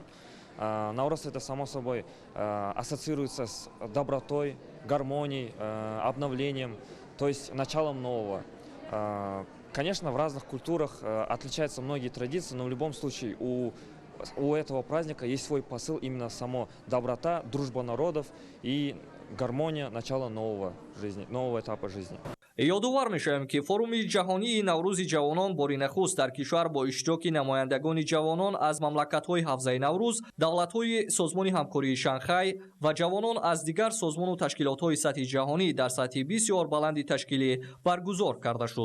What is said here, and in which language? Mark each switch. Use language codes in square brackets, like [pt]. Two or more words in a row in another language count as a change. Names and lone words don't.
[ru] Наурыз это, само собой, ассоциируется с добротой, гармонией, обновлением, то есть началом нового. Конечно, в разных культурах отличаются многие традиции, но в любом случае у этого праздника есть свой посыл, именно само доброта, дружба народов и гармония начала нового этапа жизни. [fa] یادآور می‌شویم که فروم جهانی نوروز جوانان باری نخست در کشور با اشتراک نمایندگان جوانان از مملکت‌های حوزه نوروز، دولت‌های سازمان همکاری شانگهای و جوانان از دیگر سازمان و تشکیلات‌های سطح جهانی در سطح بسیار بلند تشکیلی برگزار کرده شد.